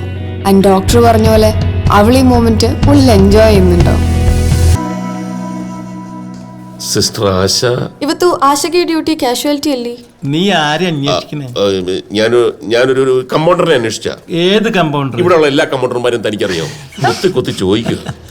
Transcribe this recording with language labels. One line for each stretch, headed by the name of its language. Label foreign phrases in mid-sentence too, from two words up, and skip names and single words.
Malayalam: ആൻഡ് ഡോക്ടർ പറഞ്ഞ പോലെ അവൾ ഈ
English: moment full enjoy
Malayalam: ചെയ്യുന്നുണ്ടാവും. സിസ്റ്റർ ആശ,
Kannada: ಇವತ್ತು ಆಶಾಗೆ
English: duty casualty
Kannada: ಅಲ್ಲಿ.
Malayalam: നീ ആരെ അന്വേഷിക്കണേ? ഞാനൊരു കമ്പൗണ്ടറിനെ അന്വേഷിച്ച. ഏത് കമ്പൗണ്ടർ? ഇവിടെയുള്ള എല്ലാ കമ്പൗണ്ടർമാരും തനിക്കറിയാം. കുത്തി കുത്തി ചോദിക്കുക.